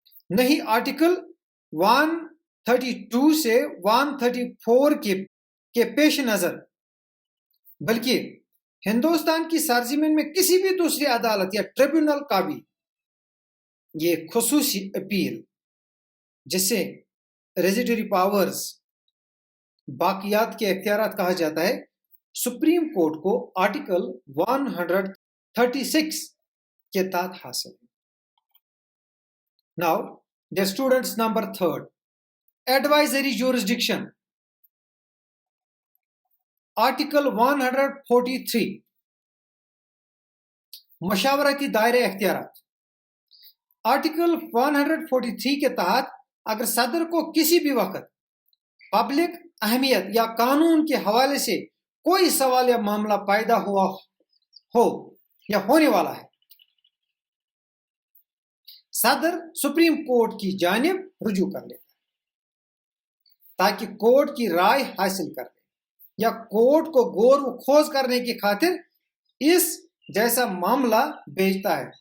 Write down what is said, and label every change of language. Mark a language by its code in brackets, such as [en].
[ur] نہیں آرٹیکل 132 سے 134 کے پیش نظر، بلکہ ہندوستان کی سرزمین میں کسی بھی دوسری عدالت یا ٹریبیونل کا بھی یہ خصوصی اپیل، جسے ریزیڈری پاورز، باقیات کے اختیارات کہا جاتا ہے، سپریم کورٹ کو آرٹیکل 136 کے تحت حاصل ہے. [en] Now, dear students, number 3, advisory jurisdiction. [ur] Article 143, مشاورتی دائرہ اختیارات. آرٹیکل 143 کے تحت اگر صدر کو کسی بھی وقت پبلک اہمیت یا قانون کے حوالے سے کوئی سوال یا معاملہ پیدا ہوا ہو یا ہونے والا ہے، صدر سپریم کورٹ کی جانب رجوع کر لیتا ہے تاکہ کورٹ کی رائے حاصل کر لے، یا کورٹ کو غور و خوض کرنے کی خاطر اس جیسا معاملہ بھیجتا ہے.